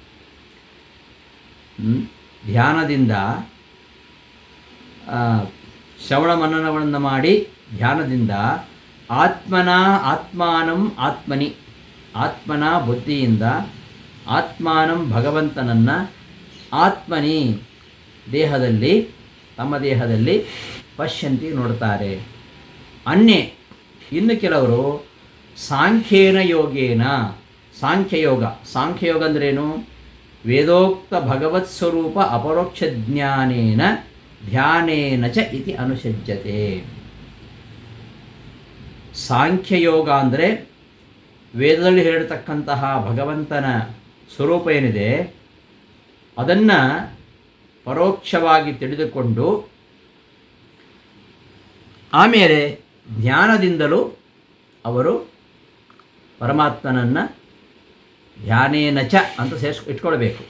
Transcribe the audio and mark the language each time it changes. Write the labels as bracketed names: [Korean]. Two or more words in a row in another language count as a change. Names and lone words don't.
[Kannada] ಧ್ಯಾನದಿಂದ ಶ್ರವಣ ಮನನಗಳನ್ನು ಮಾಡಿ ಧ್ಯಾನದಿಂದ [Sanskrit] ಆತ್ಮಾನಂ ಆತ್ಮನಿ, [Kannada] ಆತ್ಮನ ಬುದ್ಧಿಯಿಂದ ಆತ್ಮಾನಂ ಭಗವಂತನನ್ನು ಆತ್ಮನಿ ದೇಹದಲ್ಲಿ, ತಮ್ಮ ದೇಹದಲ್ಲಿ ಪಶ್ಯಂತಿ ನೋಡ್ತಾರೆ. ಇನ್ನು ಕೆಲವರು [Sanskrit] ಸಾಂಖ್ಯೇನ ಯೋಗೇನ, [Kannada] ಸಾಂಖ್ಯಯೋಗ ಅಂದ್ರೇನು? [Sanskrit] ವೇದೋಕ್ತ ಭಗವತ್ ಸ್ವರೂಪ ಅಪರೋಕ್ಷ ಜ್ಞಾನೇನ ಧ್ಯಾನೇನ ಚ ಇತಿ ಅನುಸಜ್ಜತೆ. [Kannada] ಸಾಂಖ್ಯಯೋಗ ಅಂದರೆ ವೇದದಲ್ಲಿ ಹೇಳಿರ್ತಕ್ಕಂತಹ ಭಗವಂತನ ಸ್ವರೂಪ ಏನಿದೆ ಅದನ್ನು ಪರೋಕ್ಷವಾಗಿ ತಿಳಿದುಕೊಂಡು ಆಮೇಲೆ ಧ್ಯಾನದಿಂದಲೂ ಅವರು ಪರಮಾತ್ಮನನ್ನು [Sanskrit] ಧ್ಯಾನೇನ ಚ [Kannada] ಅಂತ ಇಟ್ಕೊಳ್ಬೇಕು.